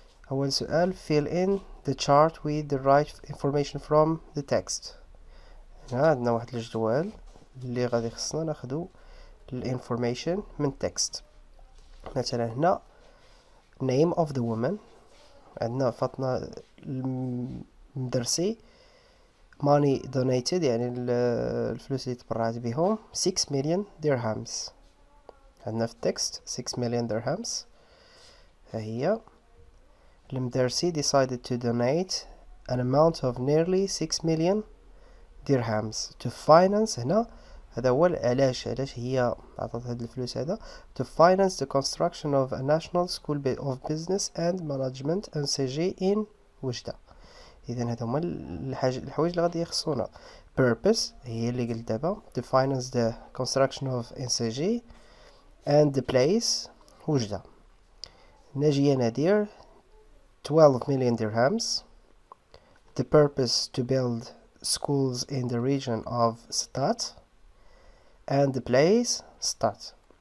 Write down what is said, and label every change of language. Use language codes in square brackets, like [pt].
[ar] أول سؤال [en] fill in the chart with the right information from the text. [ar] هنا عندنا واحد الجدول اللي غادي خصنا ناخدو الانفورميشن من text. مثلا هنا [en] name of the woman، [ar] عندنا فاطمة المدرسي، [en] money donated [ar] يعني الفلوس اللي تبرعت بهم [en] 6 million dirhams. [ar] عندنا في التكست [en] 6 million dirhams. [ar] ها هي [en] المدرسي decided to donate an amount of nearly 6 million dirhams to finance. [ar] هنا هذا هو علاش هي عطات هاد الفلوس هذا [en] to finance the construction of a national school of business and management NCG in وجدة. [ar] إذا هذا هما الحوايج اللي غادي يخصونا. [en] purpose [ar] هي اللي قلت دابا [en] to finance the construction of NCG and the place وجدة. ناجية نادير 12 million dirhams. the purpose to build schools in the region of Stat and the place Stat.